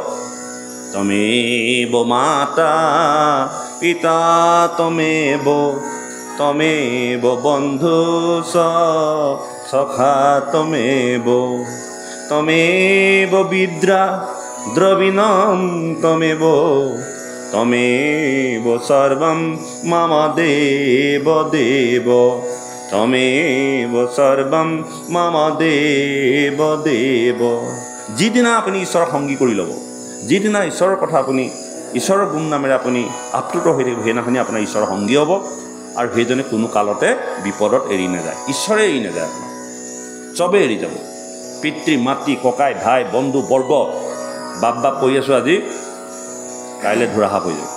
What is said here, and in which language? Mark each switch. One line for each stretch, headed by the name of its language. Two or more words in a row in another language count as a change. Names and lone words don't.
Sanskrit: তমেব মাতা পিতা তমেব বন্ধু সখা তমেব বিদ্রা দ্রবিণম তমেব সর্বম মম দেব দেব তমেব সর্বম মম দেব দেব।
Assamese: যিদিনা আপুনি ঈশ্বৰক সংগী কৰি ল'ব, যিদিনা ঈশ্বৰৰ কথা আপুনি ঈশ্বৰৰ গুণ নামেৰে আপুনি আপ্লুত হৈ থাকিব, সেইদিনাখনি আপোনাৰ ঈশ্বৰৰ সংগী হ'ব, আৰু সেইজনে কোনো কালতে বিপদত এৰি নাযায়। ঈশ্বৰে এৰি নাযায় আপোনাক, চবেই এৰি যাব। পিতৃ মাতৃ ককাই ভাই বন্ধু বৰ্গ, বাপ কৈ আছোঁ আজি, কাইলৈ ধৰাশাপ হৈ যাব।